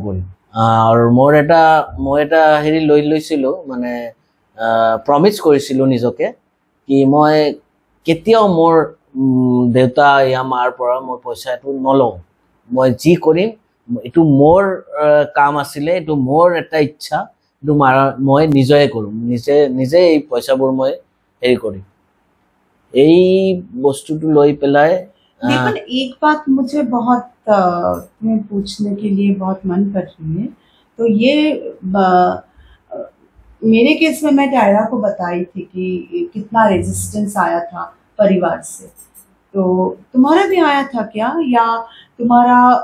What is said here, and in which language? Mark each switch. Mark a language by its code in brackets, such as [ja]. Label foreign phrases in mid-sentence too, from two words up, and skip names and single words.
[as] কৰিম আৰু মই এটা হেৰি লৈছিলোঁ মানে প্ৰমিছ কৰিছিলোঁ নিজকে কি মই কেতিয়াও মোৰ দেউতা ইয়া মাৰ পৰা মই পইচাটো নলওঁ মই যি কৰিম এইটো মোৰ কাম আছিলে এইটো মোৰ এটা ইচ্ছা এইটো মই নিজে কৰিম নিজে এই পইচাবোৰ মই হেৰি কৰিম এই বস্তুটো লৈ পেলাই [hi] लेकिन एक बात मुझे बहुत तुम्हें पूछने के लिए बहुत मन कर रही है तो ये मेरे केस में मैं टायरा को बताई थी कि कितना रेजिस्टेंस आया था परिवार से तो तुम्हारा भी आया था क्या या तुम्हारा